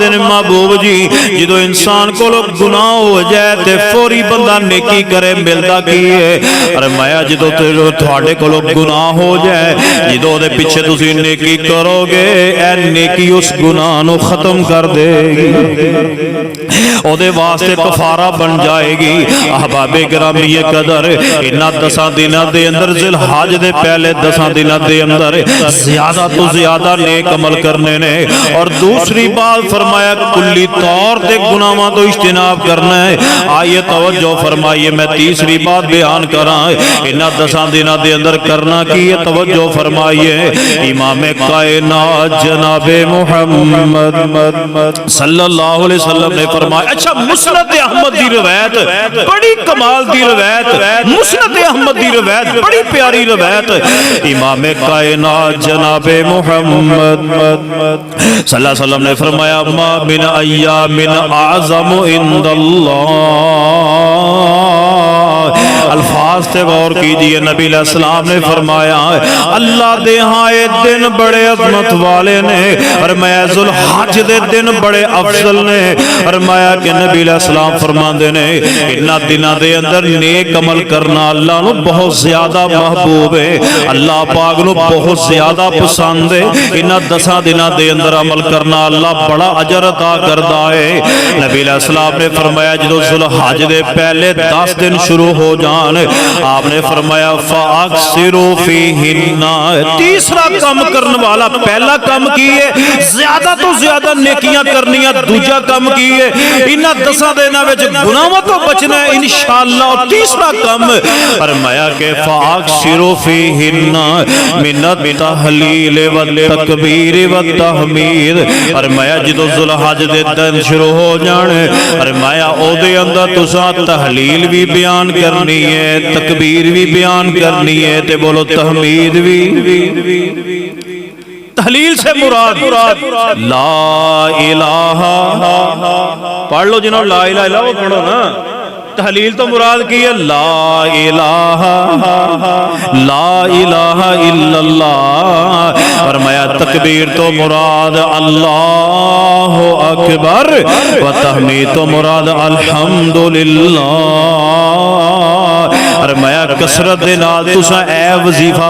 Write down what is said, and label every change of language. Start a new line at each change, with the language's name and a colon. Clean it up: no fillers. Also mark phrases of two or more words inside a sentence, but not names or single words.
Punjabi: نے محبوب جی جدو انسان کو گناہ ہو جائے تے فوری بندہ نیکی کرے ملدا کی ہے فرمایا جدو تھوڑے کو گناہ ہو جائے جدو دے پیچھے تسی نیکی کرو گے اے نیکی اس گناہ نو ختم کر دے گی او دے واسطے کفارہ بن جائے گی احباب گرامی قدر انہاں 10 دناں دے اندر ذی الحج دے پہلے 10 دناں دے اندر زیادہ تو زیادہ نیک عمل کرنے نے اور دوسری بات فرمایا کلی طور تے گناہاں تو اجتناب کرنا ہے آئیے توجہ فرمائیے میں تیسری بات بیان کراں انہاں 10 دناں دے اندر کرنا کی ہے توجہ فرمائیے امام کائنات جناب محمد
Arabic: صلی اللہ علیہ وسلم
Punjabi: نے فرمایا اچھا مسند احمد دی روایت بڑی کمال دی روایت مسند احمد دی روایت بڑی پیاری روایت امام کائنات جناب محمد
Arabic: صلی اللہ علیہ وسلم
Punjabi: نے فرمایا
Arabic: ما من ایام اعظم عند اللہ
Punjabi: الفاظ تے غور کیجئے نبی
Arabic: علیہ السلام
Punjabi: نے فرمایا اللہ دے ہاں دن بڑے عظمت والے نے فرمایا ذوالحج دے دن بڑے افضل نے فرمایا کہ نبی
Arabic: علیہ السلام
Punjabi: فرماندے نے انہاں دناں دے اندر نیک عمل کرنا اللہ نو بہت زیادہ محبوب ہے اللہ پاک نو بہت زیادہ پسند ہے انہاں 10 دناں دے اندر عمل کرنا اللہ بڑا اجر عطا کردا ہے نبی
Arabic: علیہ السلام
Punjabi: نے فرمایا جدو ذوالحج دے پہلے 10 دن شروع ہو جان آپ نے فرمایا
Arabic: فاکثروا فیہن
Punjabi: تیسرا کام کرنے والا پہلا کام کی ہے زیادہ تو زیادہ نیکیاں کرنیاں دوجا کام کی ہے انہاں 10 دناں وچ گناہاں تو بچنا ہے انشاءاللہ اور تیسرا کام فرمایا کہ
Arabic: فاکثروا فیہن من التہلیل والتکبیر والتحمید
Punjabi: فرمایا جدو ذوالحج دے دن شروع ہو جان فرمایا او دے اندر تساں تحلیل بھی بیان کرنی ہے تکبیر بھی بیان کرنی ہے تے بولو تحمید بھی تحلیل سے مراد
Arabic: لا الہ
Punjabi: پڑھ لو جنہوں
Arabic: لا الہ الا وہ
Punjabi: پڑھو نا تحلیل تو مراد کی ہے
Arabic: لا الہ الا اللہ
Punjabi: فرمایا تکبیر تو مراد
Arabic: اللہ اکبر
Punjabi: و تحمید تو مراد الحمدللہ فرمایا کثرت دے نال تساں اے وظیفہ